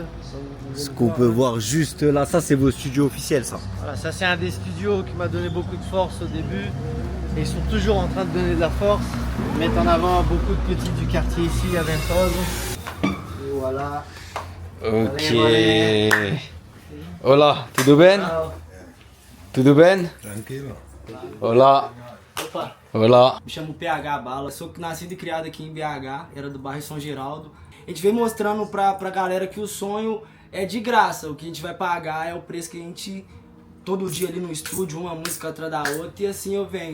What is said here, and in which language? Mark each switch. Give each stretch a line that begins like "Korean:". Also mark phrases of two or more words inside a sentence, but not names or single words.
French: Ce qu'on peut voir juste là, ça c'est vos studios officiels ça. Voilà, ça c'est un des studios qui m'a donné beaucoup de force au début. Et ils sont toujours en train de donner de la force. Ils mettent en avant beaucoup de petits du quartier ici à Ventosa. Et voilà. Ok. Allez.
Portuguese: Olá, tudo bem? Tudo bem? Tranquilo. Olá. Opa. Olá. Me chamo PH Bala, sou nascido e criado aqui em BH, era do bairro São Geraldo. A gente vem mostrando pra galera que o sonho é de graça, o que a gente vai pagar é o preço que a gente, todo dia ali no estúdio, uma música atrás da outra, e assim eu venho.